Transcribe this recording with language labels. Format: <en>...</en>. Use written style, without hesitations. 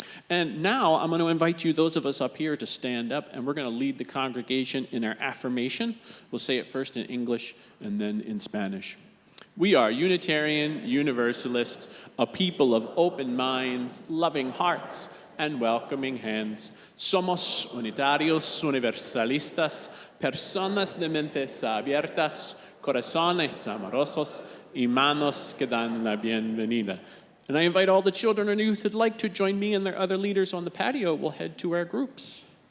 <en>And now I'm going to invite you, those of us up here, to stand up, and we're going to lead the congregation in our affirmation. We'll say it first in English and then in Spanish. We are Unitarian Universalists, a people of open minds, loving hearts, and welcoming hands.</en> <es>Somos unitarios universalistas, personas de mentes abiertas, corazones amorosos, y manos que dan la bienvenida.</es> <en>And I invite all the children and youth who'd like to join me and their other leaders on the patio. We'll head to our groups.</en>